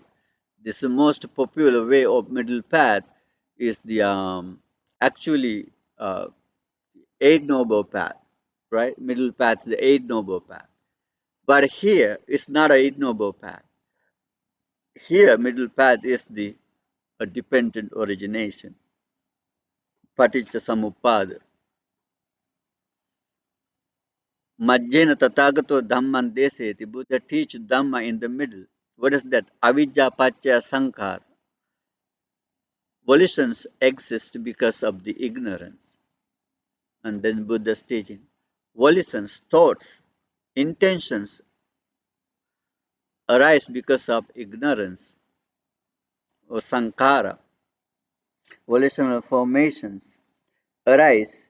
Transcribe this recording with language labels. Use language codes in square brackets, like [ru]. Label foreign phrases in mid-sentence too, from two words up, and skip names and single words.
[en] This is the most popular way of middle path is the actually eight noble path, right? Middle path is the eight noble path. But here it's not a eight noble path. Here middle path is the a dependent origination, [pi] paticca samuppada. Majjena tathagato dhamman deseti. [en] Buddha teach Dhamma in the middle. What is that? [pi] Avijja paccaya sankhara. [en] Volitions exist because of the ignorance. And then Buddha's teaching. Volitions, thoughts, intentions arise because of ignorance or sankhara. Volitional formations arise.